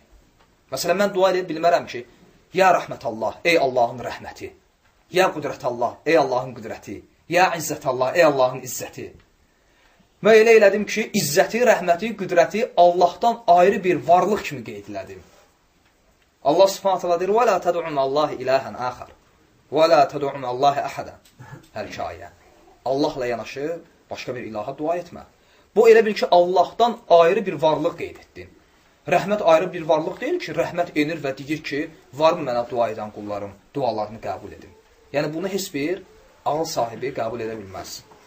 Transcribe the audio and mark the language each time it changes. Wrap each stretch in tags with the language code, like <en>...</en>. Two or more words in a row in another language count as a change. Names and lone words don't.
<az>Məsələn, mən dua edə bilmərəm ki, ya rəhmət Allah, ey Allahın rəhməti, ya qüdrət Allah, ey Allahın qüdrəti, ya izzət Allah, ey Allahın izzəti. Və elə elədim ki, izzəti, rəhməti, qüdrəti Allahdan ayrı bir varlıq kimi qeyd elədim. Allah subhanət hala deyir,</az> <ar>وَلَا تَدُعُمَ اللّٰهِ إِلَٰهًا آخَرٍ وَلَا تَدُعُمَ اللّٰهِ أَحَدًا</ar> <az>Hər iki ayə. Allahla yanaşı başqa bir ilaha dua etmə. Bu elə bil ki, Allahdan ayrı bir varlıq qeyd etdin. Rəhmət ayrı bir varlıq deyil ki, rəhmət enir və deyir ki, varmı mənə dua edən qullarım, dualarını qəbul edin. Yəni, bunu heç bir ağıl sahibi qəbul edə bilməz.</az>